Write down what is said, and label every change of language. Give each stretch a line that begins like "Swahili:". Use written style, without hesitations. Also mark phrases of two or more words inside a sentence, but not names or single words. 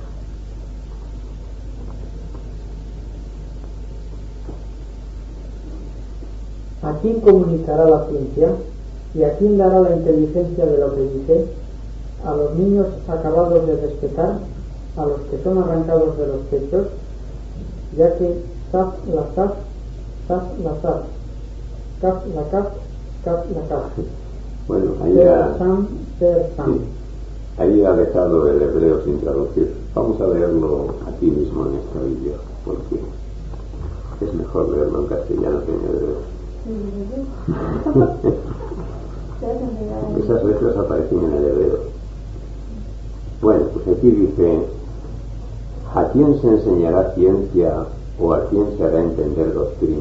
Spanish: ¿A quién comunicará la ciencia? ¿Y a quién dará la inteligencia de lo que dice? ¿A los niños acabados de despetar? ¿A los que son arrancados de los pechos? Ya que
Hebrew: צו לצו צו לצו קו לקו קו לקו.
Spanish: Bueno, Sam. Ahí ha dejado el hebreo sin traducir. Vamos a leerlo aquí mismo en esta Biblia, porque es mejor leerlo en castellano que en hebreo. Esas letras aparecen en el hebreo. Bueno, pues aquí dice: ¿a quién se enseñará ciencia o a quién se hará entender doctrina?